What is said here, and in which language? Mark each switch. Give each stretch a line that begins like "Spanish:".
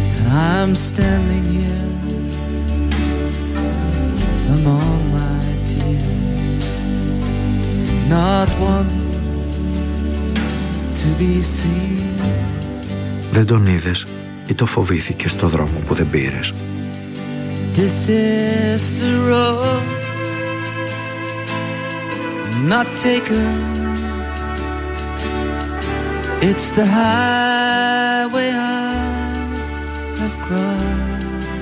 English: I'm standing here among my tears, not one to be seen.
Greek: Δεν τον είδες ή το φοβήθηκες στο δρόμο που δεν πήρες.
English: This is the road not taken. It's the highway I have crossed.